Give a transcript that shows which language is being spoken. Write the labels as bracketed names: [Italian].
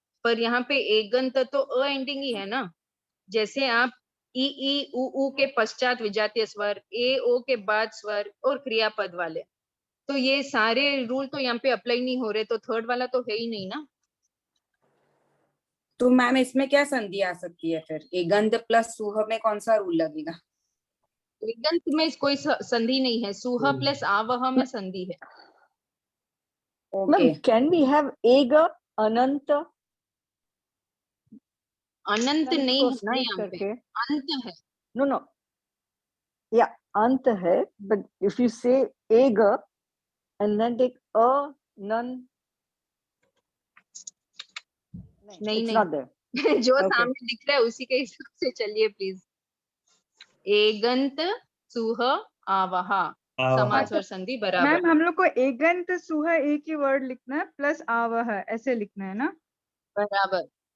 [Hindi] पर यहाँ पे एगंत तो अ एंडिंग ही है ना, जैसे आप ई ऊ के पश्चात विजातीय स्वर, ए ओ के बाद स्वर और क्रियापद वाले, तो ये सारे रूल तो यहाँ पे अप्लाई नहीं हो रहे, तो थर्ड वाला तो है ही नहीं ना। तो मैम इसमें क्या संधि आ सकती है फिर, एगंत प्लस सुह में कौन सा रूल लगेगा? एगंत में कोई संधि नहीं है, सुह प्लस आवह में संधि है। Okay, [English] Ma'am, can we have ega अनंत [Hindi] अनंत अनंत नहीं को है ना [English] split [Hindi] यहाँ पे, करके? अंत है। [English] No, no. Yeah, [Hindi] अंत है, [English] but if you say ega and then take a none, [Hindi] नहीं [English] it's [Hindi] नहीं [English] not there. [Hindi] जो [English] Okay. [Hindi] सामने दिख रहा है उसी के हिसाब से चलिए प्लीज। एगंत सुह आवहा समान स्वर संधि बराबर। मैम हम लोग को एगंत सुह एक ही वर्ड लिखना है प्लस आवह ऐसे लिखना है ना? बराबर।